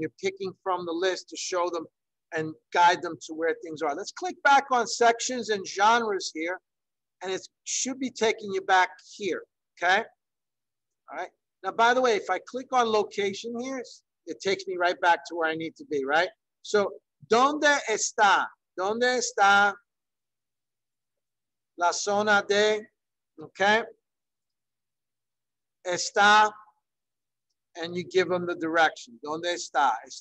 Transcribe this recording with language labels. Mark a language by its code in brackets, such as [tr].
[en] And you're picking from the list to show them and guide them to where things are. Let's click back on sections and genres here, and it should be taking you back here. Okay. All right. Now, by the way, if I click on location here, it takes me right back to where I need to be, right? [es] So, ¿dónde está? ¿Dónde está la zona de? Okay. [en] está, and you give them the direction. [es] ¿Dónde está?